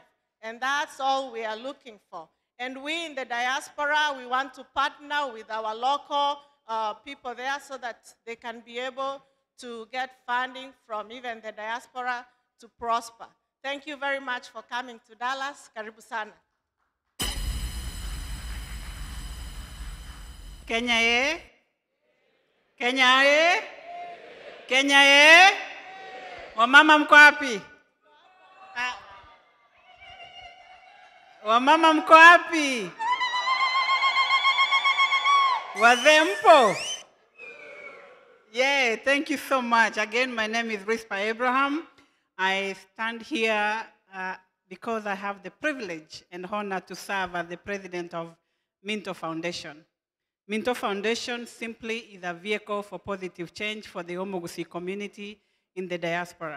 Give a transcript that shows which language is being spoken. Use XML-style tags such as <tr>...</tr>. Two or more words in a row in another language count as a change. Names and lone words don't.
<en>And that's all we are looking for. And we in the diaspora, we want to partner with our local people there so that they can be able to get funding from even the diaspora to prosper. Thank you very much for coming to Dallas.</en> <sw>Karibu sana. Kenya ye? Kenya ye? Kenya ye? Wamama mko wapi? Wamama mko wapi? Wazee mpo?</sw> <en>Yeah, thank you so much. Again, my name is Rispa Abraham. I stand here because I have the privilege and honor to serve as the president of Minto Foundation. Minto Foundation simply is a vehicle for positive change for the Omogusi community in the diaspora.</en>